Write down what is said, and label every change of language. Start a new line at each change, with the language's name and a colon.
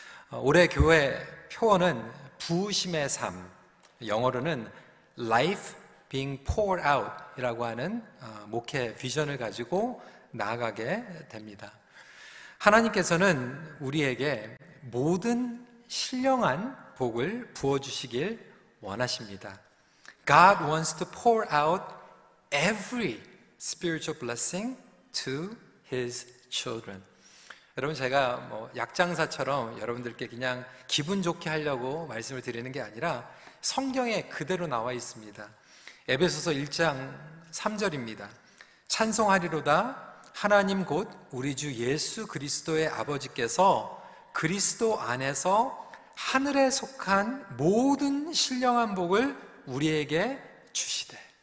Korean: 올해 교회 표어는 부으심의 삶, 영어로는
English: Life being poured out
Korean: 이라고 하는 목회 비전을 가지고 나아가게 됩니다. 하나님께서는 우리에게 모든 신령한 복을 부어주시길 원하십니다.
English: God wants to pour out every spiritual blessing to His children.
Korean: 여러분, 제가 약장사처럼 여러분들께 그냥 기분 좋게 하려고 말씀을 드리는 게 아니라 성경에 그대로 나와 있습니다. 에베소서 1장 3절입니다. 찬송하리로다 하나님 곧 우리 주 예수 그리스도의 아버지께서 그리스도 안에서 하늘에 속한 모든 신령한 복을 우리에게 주시되.